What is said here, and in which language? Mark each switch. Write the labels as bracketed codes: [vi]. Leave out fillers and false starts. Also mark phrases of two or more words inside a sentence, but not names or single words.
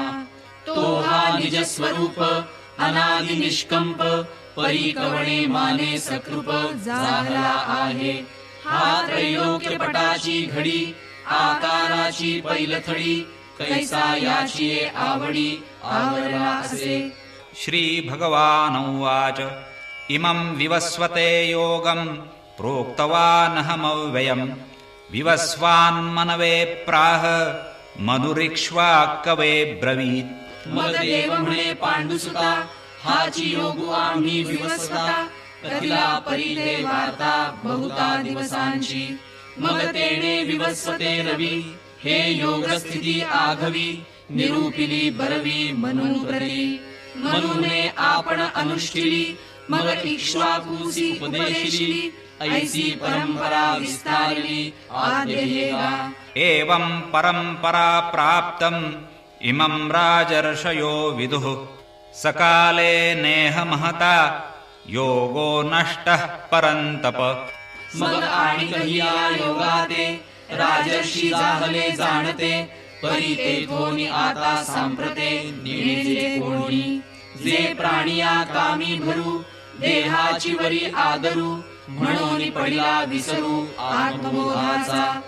[mr] तो हा निज स्वरूप अनादि निष्कंप. परी कवणे माने सकृप झाला आहे. हा त्रैलोक्य पटाची घडी आकाराची पैलथडी. कैसा याची आवडी आवरला असे. [sa] श्री भगवानुवाच इमं विवस्वते योगं प्रोक्तवानहमव्ययम्. विवस्वान्मनवे प्राह मनुरिक्ष्वाकवे ब्रवीत्. [mr] मग देव म्हणे पांडुसुता हाची योगू आम्ही विवस्वता. कथिला परिते वार्ता बहुता दिवसांची. मग तेने विवस्वते रवी हे योग स्थिती आघवी. निरूपिली बरवी मनुप्रती. मनुने आपण अनुष्ठिली. मग इक्ष्वाकुसी उपदेशिली. ऐसी परंपरा विस्तारली आद्यहेगा. [sa] एवं परंपरा प्राप्तम् इमं राजर्षयो विदुः. सकाले नेह महता योगो नष्टः परन्तप. [mr] मग आणि कहिया योगाते राजर्षी जाहले जाणते. परी तेथोनी आता सांप्रते नेणे कोणी. जे प्राणिया कामी भरू देहाची वरी आदरू. म्हणून पडिला विसरू आत्मबोधाचा.